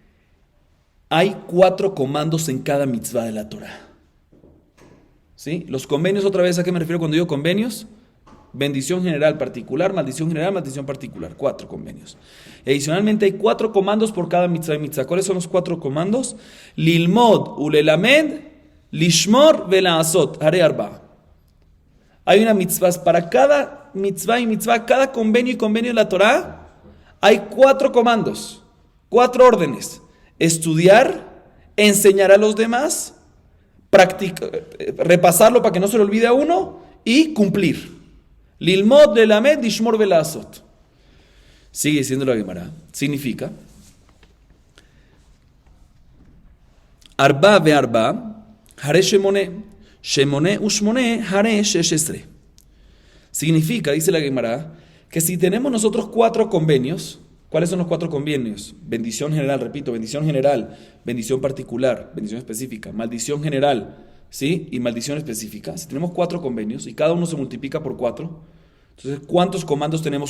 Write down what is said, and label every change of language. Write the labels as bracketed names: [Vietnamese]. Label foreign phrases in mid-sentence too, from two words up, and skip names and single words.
[Spanish] Hay 4 comandos en cada mitzvah de la Torah. ¿Sí? Los convenios, otra vez, ¿a qué me refiero cuando digo convenios? Bendición general particular, maldición particular. 4 convenios. Y adicionalmente hay 4 comandos por cada mitzvah y mitzvah. ¿Cuáles son los 4 comandos? [Hebrew] ללמוד, וללמד, לשמור, ולעשות, הרי ארבע. [Spanish] Hay una mitzvah para cada mitzvah y mitzvah, cada convenio y convenio de la Torah. Hay 4 comandos, 4 órdenes. Estudiar, enseñar a los demás, repasarlo para que no se le olvide a uno y cumplir. [Hebrew] ללמוד, ללמד, לשמור, ולעשות. [Spanish] Sigue diciendo la Gemara. [Hebrew] Significa ארבע וארבע, הרי שמונה, שמונה ושמונה, הרי שש עשרה. [Spanish] Significa, dice la Gemara, que si tenemos nosotros 4 convenios, ¿cuáles son los 4 convenios? Bendición general, repito, bendición general, bendición particular, bendición específica, maldición general, ¿sí? Y maldición específica. Si tenemos 4 convenios y cada uno se multiplica por 4, entonces, ¿cuántos comandos tenemos?